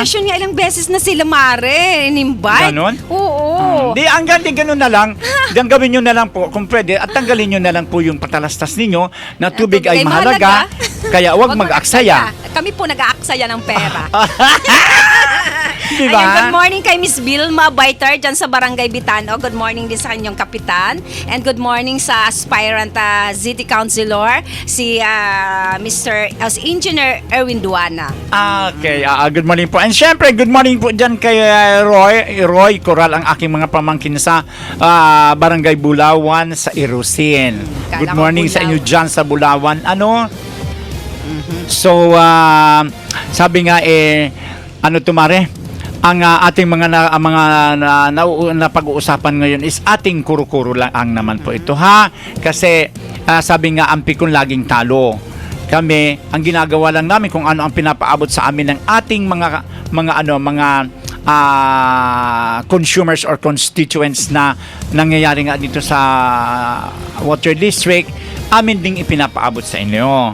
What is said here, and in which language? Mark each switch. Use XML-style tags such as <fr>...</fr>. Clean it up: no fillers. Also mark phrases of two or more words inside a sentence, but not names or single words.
<tl>session nga, ilang beses na sila, Mare, in-invite. Ganon? Oo. Di, hanggang di ganun na lang, diyan gawin nyo na lang po, kung pwede, at tanggalin nyo na lang po yung patalastas ninyo na tubig ay mahalaga, kaya huwag mag-aksaya. Kami po nag-aaksaya ng pera. Diba? Ayun,</tl> <en>good morning</en> <tl>kay Miss Vilma Baitar dyan sa Barangay Bitano.</tl> <en>Good morning</en> <tl>din sa kanyang kapitan.</tl> <en>And good morning</en> <tl>sa</tl> <en>aspirant city councilor,</en> <tl>si Engineer Erwin Duana.</tl> <en>Okay, good morning po.</en> <tl>And syempre,</tl> <en>good morning</en> <tl>po dyan kay Roy Coral, ang aking mga pamangkin sa Barangay Bulawan sa Irusin. Kala Good ko morning sa Bulaw. inyo dyan sa Bulawan. So, sabi nga Tumare, ang ating mga napag-uusapan ngayon is ating kuro-kuro lang ang naman po ito, ha? Kasi sabi nga, ang pikon laging talo. Kami, ang ginagawa lang namin kung ano ang pinapaabot sa amin ng ating mga</tl> <en>consumers or constituents</en> <tl>na nangyayari nga dito sa Water District, amin ding ipinapaabot sa inyo.</tl>